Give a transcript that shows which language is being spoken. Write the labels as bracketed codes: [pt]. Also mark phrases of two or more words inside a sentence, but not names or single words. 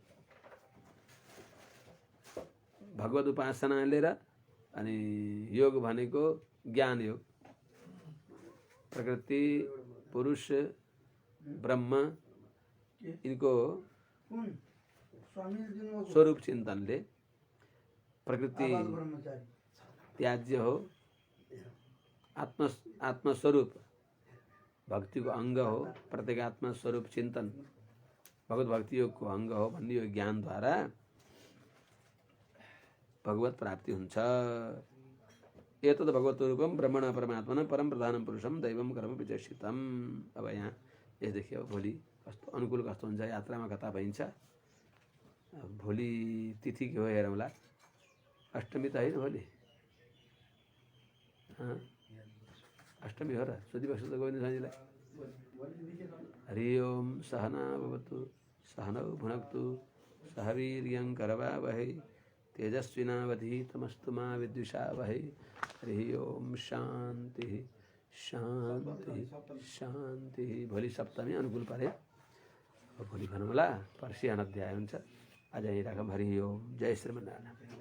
[ne] भगवत उपासनाले र अनि योग भनेको ज्ञान योग, प्रकृति पुरुष ब्रह्म इनको स्वरूप चिन्तनले प्रकृति त्याज्य हो, आत्मस्वरूप भक्तिको अङ्ग हो, प्रत्येगात्मा स्वरूप चिन्तन भगवत भक्ति योगको अङ्ग हो भन्ने यो ज्ञानद्वारा भगवत प्राप्ति हुन्छ। [sa] एतद् भगवत रूपम ब्रह्मण परमात्मन परम प्रधानम पुरुषम दैवम कर्म विचक्षितम। [ne] अब यहाँ यसदेखि अब भोलि कस्तो अनुकूल कस्तो हुन्छ, यात्रामा कता भइन्छ। भोलि तिथि के हो हेरौँला, अष्टमी त होइन भोलि, अष्टमी हो र, सोधिबस्छु त गोविन्द स्वामीलाई। [sa] हरि ओम सहना भवतु सहनौ भुनक्तु सह वीर्यं करवावहै तेजस्विनावधीतमस्तु मा विद्विषावहै। हरि ओम शान्ति शान्ति शान्ति। [ne] भोलि सप्तमी अनुकूल परे, भोलि भनौँला, पर्सि अध्याय हुन्छ। आज यहीँ राखौँ। हरि ओम। जय श्रीमन्नारायण।